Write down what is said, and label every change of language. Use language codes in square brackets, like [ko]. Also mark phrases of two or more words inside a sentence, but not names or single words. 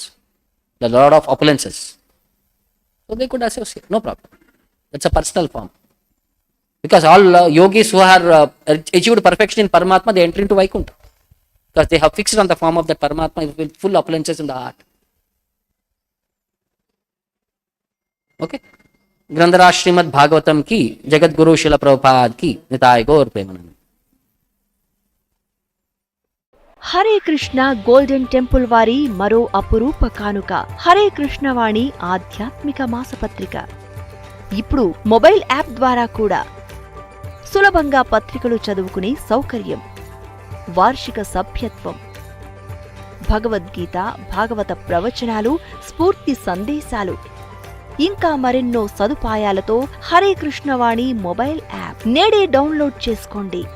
[en] The Lord of opulences. So they could associate, no problem. That's a personal form. Because all yogis who are achieved perfection in Paramatma, they enter into Vaikuntha. Because they have fixed on the form of that Paramatma with full opulences in the heart. Okay? [hi] ग्रंधर श्रीमद् भागवतम् की, जगत गुरु श्रील प्रभुपाद की, निताई गौर प्रेमानंद. [te] హరే కృష్ణ [en] golden temple [te] వారి మరో అపురూప కానుక హరే కృష్ణవాణి ఆధ్యాత్మిక మాసపత్రిక. ఇప్పుడు [en] mobile app [te] ద్వారా కూడా సులభంగా పత్రికలు చదువుకునే సౌకర్యం, వార్షిక సభ్యత్వం, భగవద్గీత, భాగవత ప్రవచనాలు, స్ఫూర్తి సందేశాలు, ఇంకా మరెన్నో సదుపాయాలతో హరే కృష్ణవాణి [en] mobile app [te] నేడే డౌన్లోడ్ చేసుకోండి.